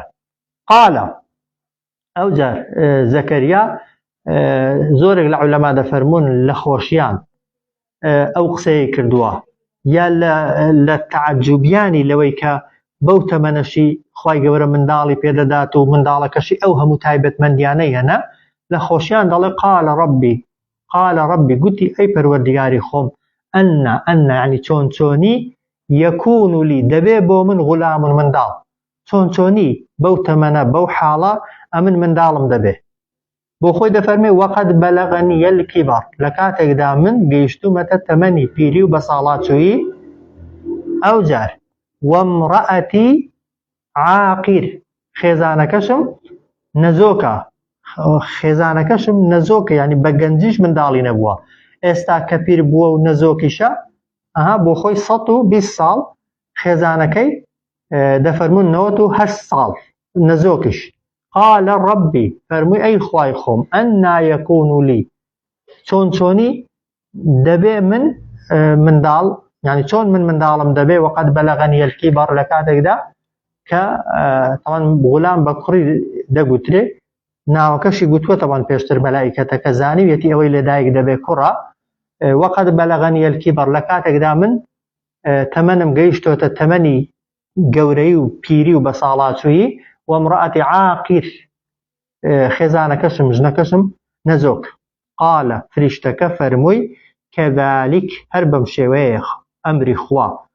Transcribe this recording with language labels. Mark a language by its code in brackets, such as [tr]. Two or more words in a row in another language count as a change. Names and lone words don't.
[ckb] قالە ئەو جار زەکەریا زۆرێک لە عولەما دەفەرمون لە خۆشیان ئەو قسەیە کردووە یا لە تەعەجوبیانی لەوەی کە بەو تەمەنەشی خوای گەورە منداڵی پێدەدات و منداڵەکەشی ئەو هەموو تایبەتمەندیانەی هەنا لە خۆشیان دەڵێ [ar] قال ربي [ckb] گوتی ئەی پەروەردگاری خۆم ئەنە یعنی چۆنی [ar] یەکون لی [ckb] دەبێ بۆ من غولام منداڵ چۆنی بەو تەمەنە بەو حاڵە ئەمن منداڵم دەبێ بۆ خۆی دەفەرمێ [ar] وەقەد بەلەغەنی الکیبەر [ckb] لە کاتێکدا من گەیشتومەتە تەمەنی پیری و بەساڵاتچوویی ئەو جار [ar] وەمڕەئەتی عاقیر [ckb] خێزانەکەشم نەزۆکە یعنی بە گەنجیش منداڵی نەبووە ئێستا کە پیر بووە و نەزۆکیشە بۆ خۆی 120 ساڵ خێزانەکەی دەفەرمون 98 ساڵ نەزۆکیش [ar] قال ربي [ckb] فەرمووی ئەی خوای خۆم [ar] ئەنا یەکون لی [ckb] چۆنی دەبێ من منداڵ یعنی چۆن من منداڵم دەبێ [ar] وەقەد بەلەغەنی الکیبەر [ckb] لە کاتێکدا کە تەوان غولام بە کوڕی دەگوترێ ناوەکەشی گوتووە تەوان پێشتر مەلائیکەتە کە زانیوێتی ئەوەی لەدایک دەبێ کوڕە [ar] وەقەد بەلەغەنی الکیبەر [ckb] لە کاتێکدا من تەمەنم گەیشتۆتە تەمەنی گەورەی و پیری و بەساڵاتچوویی [ar] وەمڕەئەتی عاقیر [ckb] خێزانەکەشم ژنەکەشم نەزۆک قالە فریشتەکە فەرمووی کەذالک هەر بەم شێوەیە ئەمری خوا